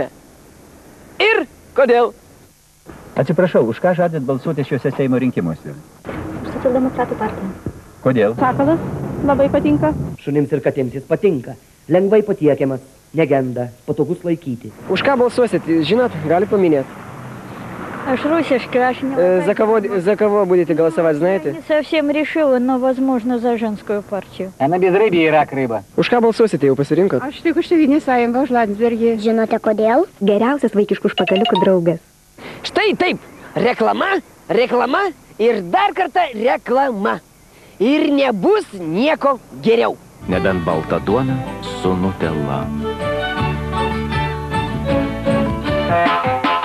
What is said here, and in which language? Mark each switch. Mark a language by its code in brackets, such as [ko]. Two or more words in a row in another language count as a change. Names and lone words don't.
[lt] Ir kodėl? Atsiprašau, už ką žadat balsuoti šiuose Seimo rinkimuose? Už Socialdemokratų partiją. Kodėl? Sakalas labai patinka. Šunims ir katėms jis patinka. Lengvai patiekiamas, negenda, patogus laikyti. Už ką balsuosit, žinot, gali paminėti. Aš rusiška, aš ne... [ru] За кого будете голосовать, знаете? Не совсем решила, но, возможно, за женскую партию. А на безрыбье и рак рыба. [lt] Už ką balsuosite, jau pasirinkot? Aš tik už Tėvynės sąjungą, už Landsbergį. Žinote kodėl? Geriausias vaikiškų užpakaliukų draugas. Štai taip, reklama, reklama ir dar kartą reklama. Ir nebus nieko geriau. Nebent balta duona su Nutella.